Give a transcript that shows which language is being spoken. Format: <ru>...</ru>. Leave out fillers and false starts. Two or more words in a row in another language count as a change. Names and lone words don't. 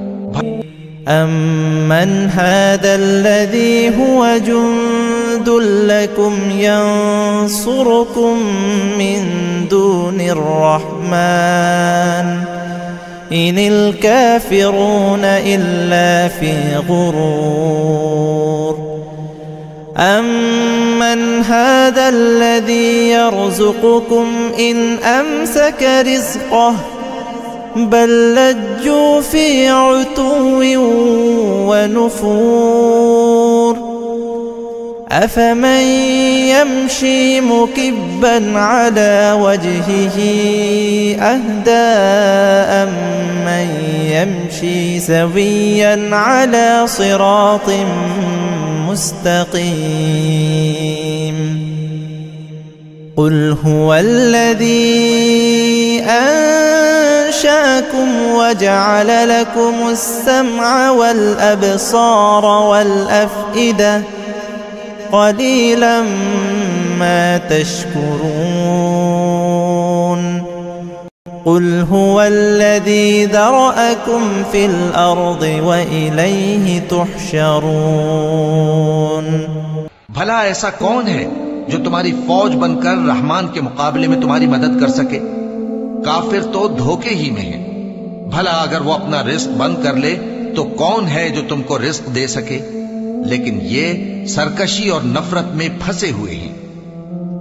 <ar>أمّن هذا الذي هو جند لكم ينصركم من دون الرحمن إن الكافرون إلا في غرور. أمّن هذا الذي يرزقكم إن أمسك رزقه بل لجّوا في عتوّ ونفور. أفمن يمشي مكبّا على وجهه أهدى أمّن يمشي سويّا على صراط مستقيم. قل هو الذي أنشأكم وجعل لكم السمع والأبصار والأفئدة قليلا ما تشكرون. قل هو الذي ذرأكم في الأرض وإليه تحشرون.</ar> <hi>भला ऐसा कौन है जो तुम्हारी फौज बनकर रहमान के मुकाबले में तुम्हारी मदद कर सके? काफिर तो धोखे ही में है। भला अगर वो अपना रिस्क बंद कर ले तो कौन है जो तुमको रिस्क दे सके? लेकिन ये सरकशी और नफरत में फंसे हुए हैं।</hi>